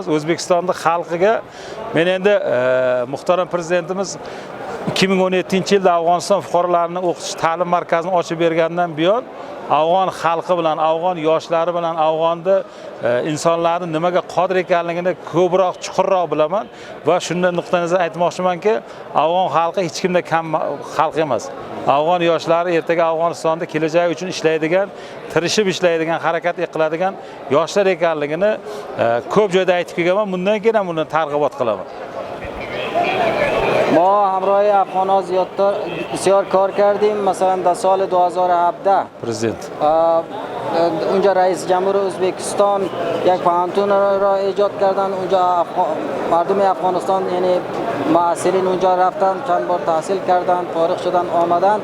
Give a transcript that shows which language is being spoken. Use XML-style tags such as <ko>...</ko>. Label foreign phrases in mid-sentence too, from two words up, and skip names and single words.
<uz>O'zbekistonning xalqiga men endi muhtaram prezidentimiz 2017-yilda Afg'oniston fuqarolarini o'qitish ta'lim markazini ochib bergandan buyon afg'on xalqi bilan, afg'on yoshlari bilan, afg'onda insonlarning nimaga qodir ekanligini ko'proq, chuqurroq bilaman va shunday nuqtai nazar aytmoqchimanki, afg'on xalqi hech kimda kam xalq emas. Afg'on yoshlari ertaga Afg'onistonda kelajak uchun ishlaydigan, tirishib ishlaydigan, harakat qiladigan yoshlar ekanligini ko'p joyda aytib kelganman. Bundan keyin ham buni targ'ibot qilaman.</uz> <fa>ما همراه افغان‌ها بسیار کار کردیم. مثلا در سال 2017</fa> <uz>prezident</uz> <fa>اونجا رئیس جمهور ازبکستان یک پانتون را ایجاد کردن. اونجا مردم افغانستان یعنی معاصرین اونجا رفتن، چند بار تحصیل کردن، فارغ شدن، آمدن.</fa>